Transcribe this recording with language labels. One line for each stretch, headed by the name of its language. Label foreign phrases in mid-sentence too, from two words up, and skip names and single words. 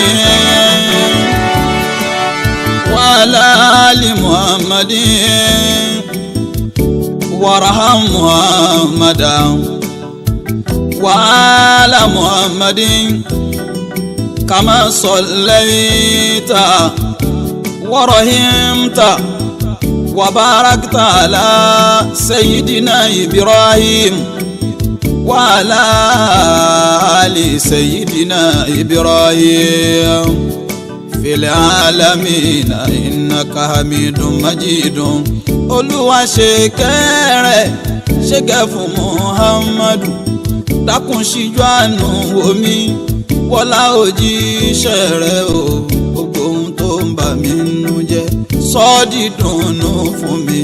Arabic: وعلى آل محمد وارحم محمدا وعلى محمد كما صليت ورحمت وباركت على سيدنا إبراهيم وعلى آل سيدنا إبراهيم في العالمين إنك حميد مجيد.
Yoruba: Olúwa ṣe kẹ́rẹ̀ ṣe gẹ̀ fún Muhammadu, dákun ṣíjú àánú wò mí wọlá òjíṣẹ́ rẹ̀ o, gbogbo ohun tó ń bà mí nínú jẹ́ sọ di dùnnú fún mi.